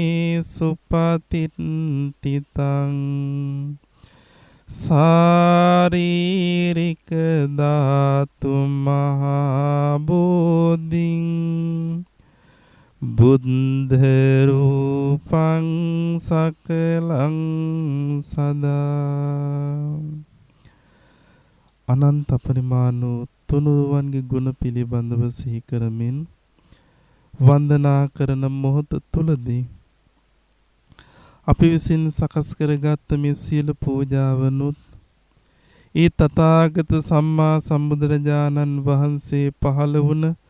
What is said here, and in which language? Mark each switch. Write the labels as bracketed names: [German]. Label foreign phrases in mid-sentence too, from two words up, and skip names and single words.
[Pali] සුපතිට්ඨිතං සාරීරික ධාතු මහා බෝධිං බුද්ධ රූපං සකලං සදා [Sinhala] අනන්ත පරිමාණ තුනුරුවන්ගේ ගුණ පිළිබඳව සිහි කරමින් වන්දනා කරන මොහොත තුලදී අපි විසින් සකස් කරගත් මේ සියලු පූජාවනුත් ඒ තථාගත සම්මා සම්බුදුරජාණන් වහන්සේ පහළ වුණ